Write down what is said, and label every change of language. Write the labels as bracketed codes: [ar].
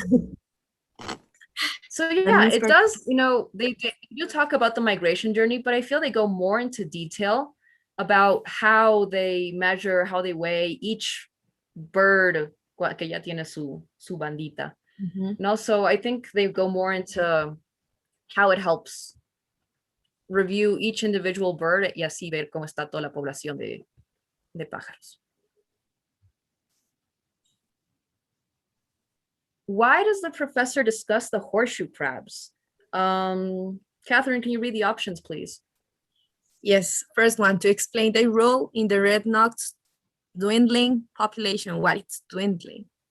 [en] one. So yeah, is it correct. does, they do talk about the migration journey, but I feel they go more into detail about how they measure, how they weigh each bird [es] que ya tiene su bandita. [en] Mhm. And also, I think they go more into how it helps review each individual bird [es] y así ver cómo está toda la población de pájaros. [en] Why does the professor discuss the horseshoe crabs? Catherine, can you read the options, please? Yes, first one, to explain their role in the red-knocked dwindling population. What it's dwindling?